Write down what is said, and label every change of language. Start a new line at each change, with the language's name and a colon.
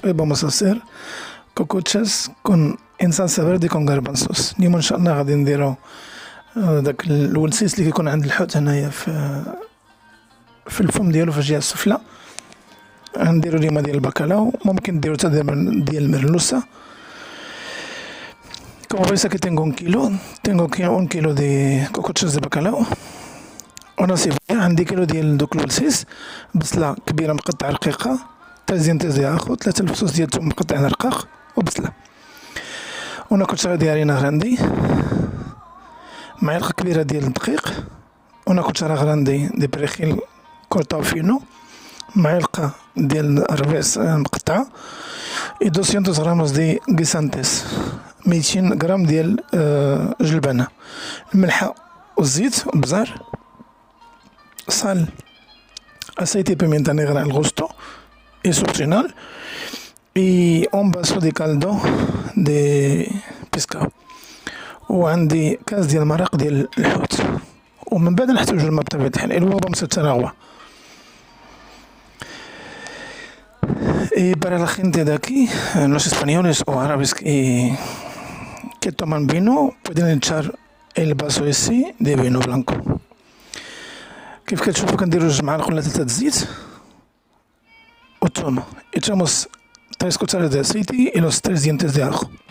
Spanish: Hoy vamos a hacer cocochas con en salsa verde con garbanzos.
Arabic: اليوم إن شاء الله غادي نديرو داك الولسيس اللي كيكون عند الحوت هنايا في الفم ديالو في الجهة السفلى. غنديرو اليوم ديال الباكالاو، ممكن ديرو حتى ديال المرلوسة.
Spanish: Como veis aquí tengo un kilo de cocochas de bacalao.
Arabic: وانا صيفية عندي كيلو ديال دوك الولسيس، بصلة كبيرة مقطعة رقيقة، 3 ديال ياخو، 3 الفصوص ديال الثوم مقطعين رقاق وبصلة. وانا كوتشارة ديال هارينا غراندي، معلقة كبيرة ديال الدقيق، وانا
Spanish: كوتشارة غراندي دي بريخيل كورتاو فينو،
Arabic: معلقة ديال الربيس مقطعة،
Spanish: y 200 gramos دي guisantes،
Arabic: 200 غرام ديال جلبانة، الملحة والزيت والبزار،
Spanish: sal, aceite y pimienta negra al gusto y es opcional, y un vaso de caldo de pescado
Arabic: وعندي كاس ديال المرق ديال الحوت. ومن بعد نحتاجو الماء بطبيعة الحال، الوجبة مسيرة agua.
Spanish: Y para la gente de aquí, los españoles o árabes que toman vino, pueden echar el vaso ese de vino blanco.
Arabic: كيف كتشوفو كنديرو 2 معالق ولا 3 زيت والثومة.
Spanish: Echamos 3 cucharadas de aceite y los 3 dientes de ajo.